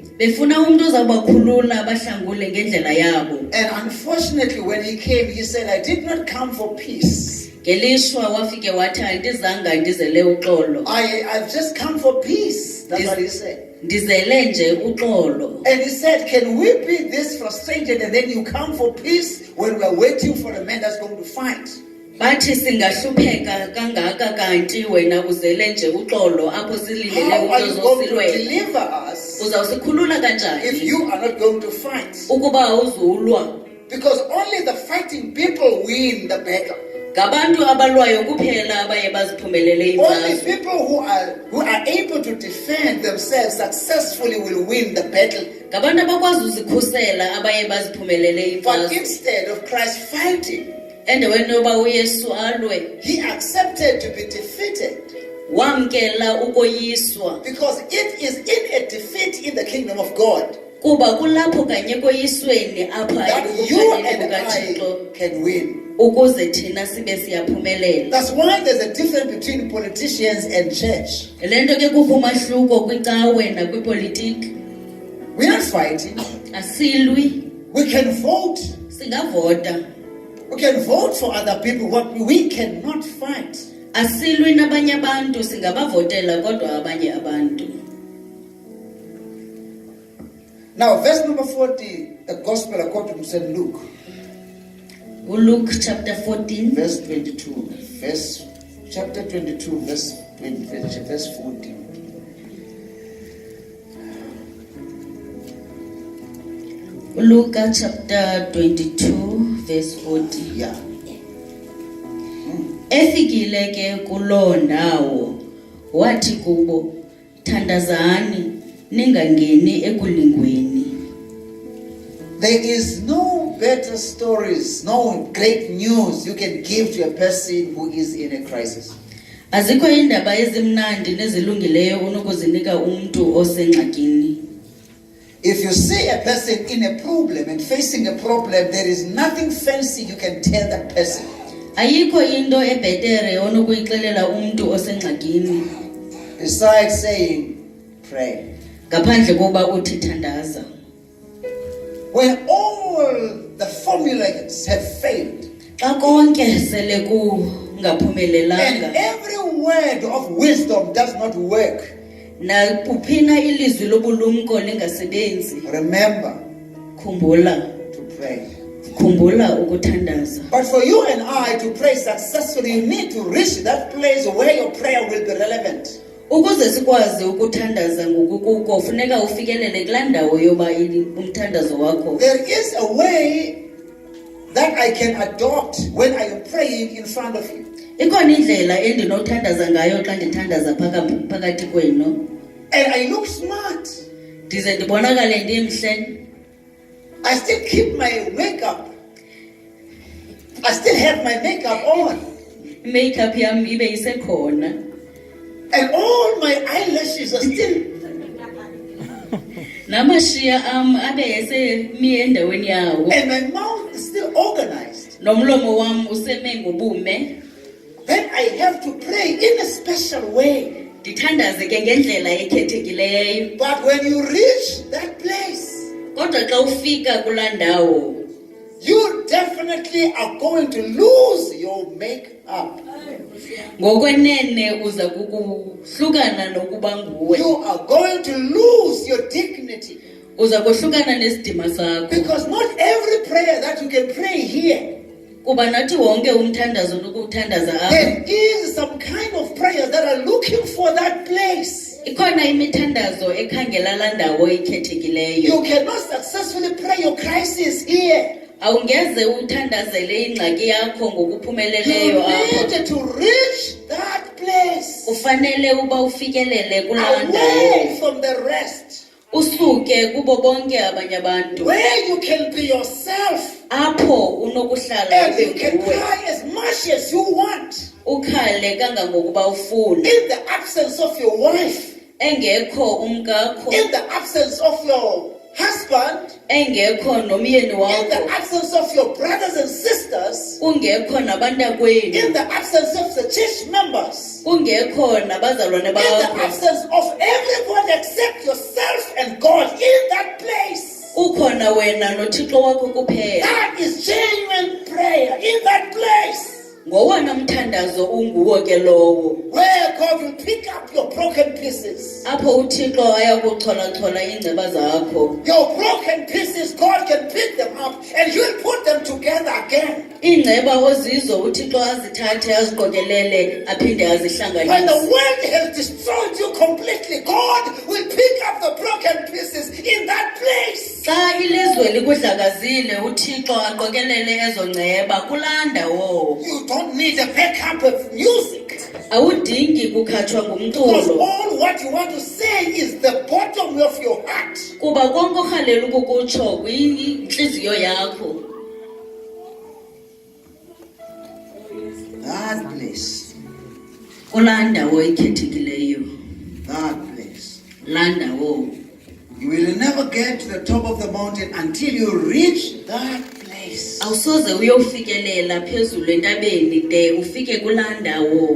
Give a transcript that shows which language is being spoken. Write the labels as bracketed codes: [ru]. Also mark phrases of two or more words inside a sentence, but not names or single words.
[en] And unfortunately, when he came, he said, I did not come for peace. I've just come for peace. That's what he said. And he said, can we be this frustrated and then you come for peace when we're waiting for a man that's going to fight? [xh] bathi singahlupheka kangaka kanti wena uzele nje uxolo apho silindele [en] How are you going to [xh] uzosilwela. [en] deliver us [xh] Uzawusikhulula [en] if [xh] kanjani [en] you are not going to fight? [xh] ukuba awuzulwa? [en] Because only the fighting people win the battle. [xh] Ngabantu abalwayo kuphela abaye baziphumelele [en] Only [xh] imfazwe. [en] people who are able to defend themselves successfully will win the battle. [xh] Ngabantu abakwazi uzikhusela abaye baziphumelele [en] But [xh] imfazwe. [en] instead of Christ fighting, [xh] Endaweni yoba uYesu alwe, [en] he accepted to be defeated. [xh] wamkela ukoyiswa. [en] Because it is in a defeat in the kingdom of God [xh] Kuba kulapho kanye koyisweni apha [en] that you [xh] ekupheleni [en] and I [xh] kukaThixo [en] can win. [xh] ukuze thina sibe siyaphumelela. [en] That's why there's a difference between politicians and church. [xh] Lento ke kukho umahluko kwicawe nakwipolitiki. [en] We're not fighting. [xh] Asilwi, [en] We can vote. [xh] singavota. [en] We can vote for other people, but we cannot fight. [xh] Asilwi nabanye abantu, singabavotela kodwa abanye abantu. [en] Now, verse number 40, the gospel according to St. Luke, Luke chapter 14, verse 22. Chapter 22, verse 40. Luke chapter 22 verse 40. Yeah. [xh] Efikile ke kuloo ndawo wathi kubo, thandazani ningangeni ekulingweni. [en] There is no better stories, no great news you can give to a person who is in a crisis. [xh] Azikho indaba ezimnandi nezilungileyo unokuzinika umuntu osengxakini. [en] If you see a person in a problem and facing a problem, there is nothing fancy you can tell that person. [xh] Ayikho into ebhetere onokuyixelela umuntu osengxakini [en] Besides saying, pray. [xh] ngaphandle koba uthi thandaza. [en] When all the formulas have failed, [xh] Xa konke sele [en] and [xh] kungaphumelelanga [en] every word of wisdom does not work, [xh] na kuphina ilizwi lobulumko lingasebenzi, [en] remember [xh] khumbula [en] to pray. [xh] ukuthandaza. [en] But for you and I to pray successfully, you need to reach that place where your prayer will be relevant. [xh] Ukuze sikwazi ukuthandaza ngokukuko funeka ufikelele kulaa ndawo yoba umthandazo wakho. [en] There is a way that I can adopt when I am praying in front of you. [xh] Ikhona indlela endinothandaza ngayo xa ndithandaza phakathi kwenu. [en] And I look smart. [xh] Ndize ndibonakale ndimhle. [en] I still keep my makeup. I still have my makeup on. [xh] Makeup yam ibe isekhona. [en] And all my eyelashes are still. [xh] Namashiya am abe esemi endaweni yawo. [en] And my mouth is still organized. [xh] Nomlomo wam useme ngobume. [en] Then I have to pray in a special way. [xh] Ndithandaze ke ngendlela ekhethekileyo. [en] But when you reach that place, [xh] Kodwa xa ufika kulaa ndawo, [en] you definitely are going to lose your makeup. [xh] ngokwenene uza kukuhlukana nokuba nguwe. [en] You are going to lose your dignity. [xh] Uza kohlukana nesidima sakho. [en] Because not every prayer that you can pray here, [xh] Kuba nathi wonke umthandazo nokuthandaza apha. [en] there is some kind of prayers that are looking for that place. [xh] Ikhona imithandazo ekhangela laa ndawo ikhethekileyo. [en] You cannot successfully pray your crisis here. [xh] Awungeze uthandazele ingxaki yakho [en] You [xh] ngokuphumeleleyo apha. [en] need to reach that place [xh] Ufanele uba ufikelele kulaa ndawo. [en] away from the rest, [xh] Usuke kubo bonke abanye abantu. [en] where you can be yourself [xh] Apho unokuhlala [en] and you [xh] ube [en] can [xh] nguwe. [en] cry as much as you want [xh] Ukhale kangangokuba ufuna. [en] in the absence of your wife, [xh] Engekho umkakho, [en] in the absence of your husband, [xh] engekho nomyeni [en] in the [xh] wakho, [en] absence of your brothers and sisters, [xh] kungekho nabantakwenu, [en] in the absence of the church members, [xh] kungekho nabazalwane [en] in the [xh] bakho. [en] absence of everyone except yourself and God in that place. [xh] Ukhona wena noThixo wakho kuphela. [en] That is genuine prayer in that place [xh] Ngowona mthandazo unguwo ke lowo. [en] where God will pick up your broken pieces. [xh] apho uthixo ayakucholachola iingceba zakho. [en] Your broken pieces, God can pick them up and He will put them together again. [xh] Iingceba ozizo uthixo azithathe aziqokelele aphinde [en] When the [xh] azihlanganise. [en] world has destroyed you completely, God will pick up the broken pieces in that place. [xh] Xa ilizwe likudlakazile uthixo aqokelele ezo ngceba kulaa ndawo. [en] You don't need a backup of music. [xh] Awudingi kukhatshwa [en] Because [xh] ngumculo [en] all what you want to say is the bottom of your heart. [xh] kuba konke orhalela ukukutsho kwintliziyo yakho. [en] That place. [xh] Kulaa ndawo ikhethekileyo, [en] That place. [xh] laa ndawo. [en] You will never get to the top of the mountain until you reach that place. [xh] Awusoze uyofikelela phezulu entabeni de ufike kulaa ndawo.